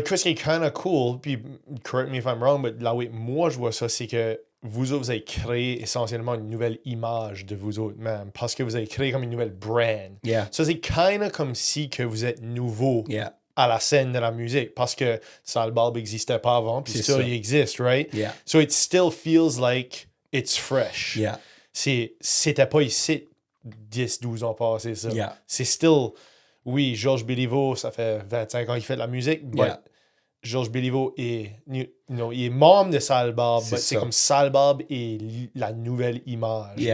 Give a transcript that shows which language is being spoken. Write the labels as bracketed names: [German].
[French] But qu'est-ce qui est [English] kind of cool, [French] puis [English] correct me if I'm wrong, but [French] là où moi je vois ça, c'est que vous autres, vous avez créé essentiellement une nouvelle image de vous autres même, parce que vous avez créé comme une nouvelle brand. [English] Yeah. [French] Ça, c'est [English] kind of [French] comme si que vous êtes nouveau à la scène de la musique, parce que Salbarbe n'existait pas avant, puis ça, il existe, [English] right? Yeah. So it still feels like it's fresh. Yeah. [French] C'était pas ici 10-12 ans passés, ça. [English] Yeah. [French] C'est still... Oui, Georges Béliveau, ça fait 25 ans qu'il fait de la musique, mais Georges Béliveau est, il est membre de Salbarbe, mais c'est comme Salbarbe est la nouvelle image.